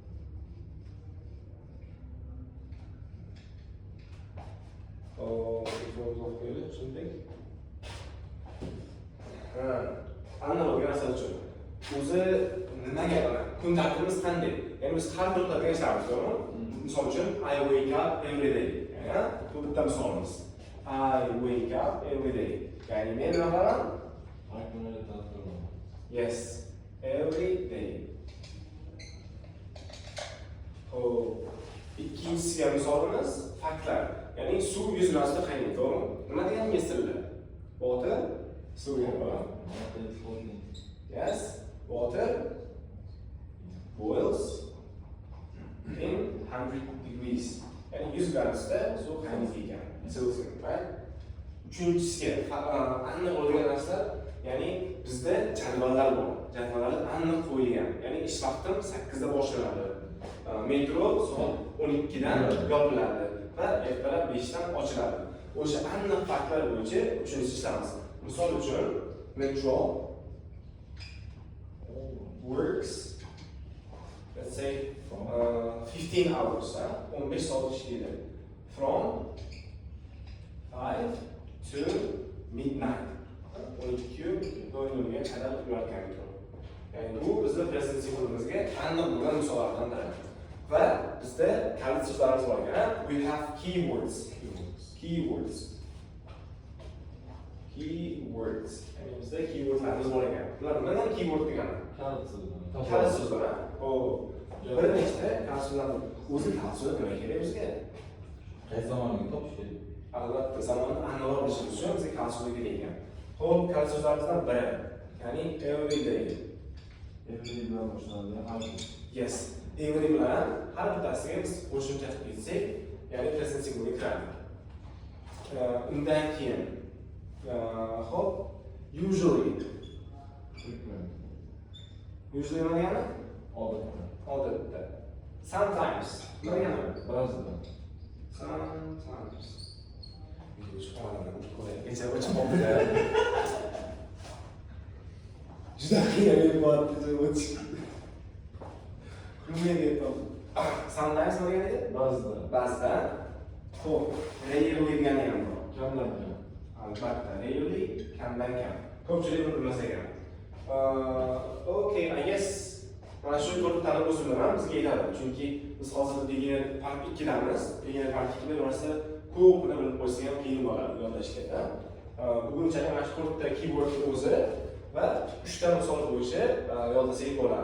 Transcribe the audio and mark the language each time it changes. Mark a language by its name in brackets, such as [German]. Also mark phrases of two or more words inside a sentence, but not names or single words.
[Uzbek] Shunday. Aniq bo'lgan narsalar uchun. O'zi nimaga kun tartibimiz qanday? Ya'ni biz har bir qiladigan ishlarimiz, to'g'rimi? Misol uchun [English] I wake up every day. [Uzbek] Bu bitta misolimiz. [English] I wake up every day. [Uzbek] Ya'ni men nima qilaman? Har kuni tartib. [English] Yes, every day. [Uzbek] Ikkinchisiga misolimiz faktlar. Ya'ni suv yuz gradusda qaynaydi, to'g'rimi? Nima degan ingliz tilida? Water, suv bo'ladi. [English] Yes, water boils in 100 degrees. [Uzbek] Yani 100 gradusda suv qaynaydi ekan. [English] Celsius, right? [Uzbek] Uchinchisiga aniq bo'lgan narsa, ya'ni bizda jadvallar bor. Jadvallar aniq qo'yilgan. Ya'ni ish vaqtim 8 da boshlanadi. Metro soat 12 dan yopiladi va ertalab 5 dan ochiladi. O'sha aniq faktlar bo'yicha uchinchisi ishlaymiz. Misol uchun, [English] metro works, let's say, 15 hours, [Uzbek] 15 soat ishlaydi. [English] From 5 to midnight. [Uzbek] 12:00 ga qadar ularga metro. Ya'ni bu bizning [English] present simple'imizga [Uzbek] aniq bo'lgan misollardan biri. Va bizda kalit so'zlarimiz bor ekan. [English] We have keywords. Keywords. [Uzbek] Ya'ni bizda keywordlarimiz bor ekan. Bular nimadan keyword degani? Kalit so'zlar. Bir nechta kalit so'zlar. O'zi kalit so'z nima kerak bizga? Qaysi zamonga topish kerak? Albatta, zamonni aniqroq bilishimiz uchun bizga kalit so'z kerak ekan. Xo'p, kalit so'zlarimizdan biri, ya'ni [English] every day. [Uzbek] Every bilan boshlanadi, har kun. Yes, every bilan har bittasiga biz qo'shimcha qilib ketsak, ya'ni [English] present simple'ga [Uzbek] kiradi. Undan keyin, xo'p, usually Usually nima degani? Odatda. Odatda. Sometimes. Nima degani? Ba'zida. Sometimes. Kecha o'chib qoldi. Juda qiyin bo'lyapti o'chish. Kulmayapman. Sometimes nima degani? Ba'zida. Ba'zida. Xo'p, rarely degani ham bor. Kamdan kam. Albatta, rarely kamdan kam. Ko'pchilik buni bilmasa kerak. [English] Okay, I guess [Uzbek] mana shu to'rttani o'zim bilaman, bizga yetadi. Chunki biz hozir [English] beginner part 2damiz. Beginner part 2da [Uzbek] bo'lmasa ko'pni bilib qo'ysa ham qiyin bo'ladi yodlashga. Bugunchalik mana shu to'rtta keywordni o'zi va 3 ta misol bo'yicha yodlasak bo'ladi.